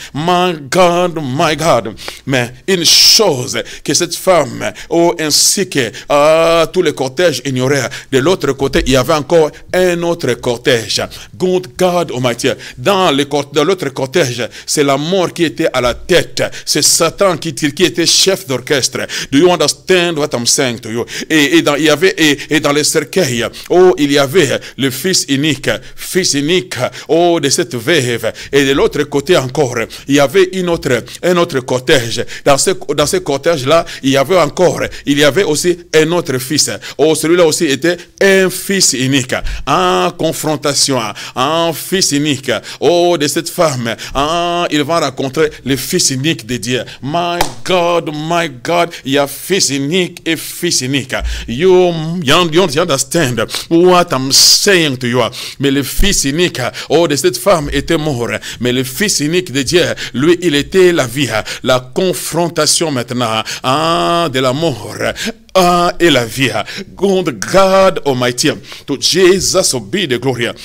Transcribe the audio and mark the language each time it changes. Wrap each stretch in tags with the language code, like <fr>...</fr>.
<en>My God, my God.</en> <fr>Mais une chose que cette femme, ainsi que tous les cortèges ignoraient, de l'autre côté, il y avait encore un autre cortège.</fr> <en>Good God Almighty.</en> <fr>Dans l'autre cortège, c'est la mort qui était à la tête. C'est Satan qui était chef d'orchestre.</fr> <en>Do you understand what I'm saying to you?</en> <fr>Et dans les cercueils, il y avait le fils unique de cette veuve. Et de l'autre côté encore, il y avait un autre cortège. Dans ce cortège-là, il y avait aussi un autre fils. Celui-là aussi était un fils unique. En confrontation, un fils unique. De cette femme, il va rencontrer le fils unique de Dieu.</fr> <en>My God,</en> <fr>il y a fils unique et fils unique.</fr> <en>You understand what I'm saying to you.</en> <fr>Mais le fils unique, de cette femme était mort. Mais le fils unique de Dieu, lui, il était la vie. La confrontation maintenant de la mort et la vie.</fr> <en>God Almighty. To Jesus be the glory.</en>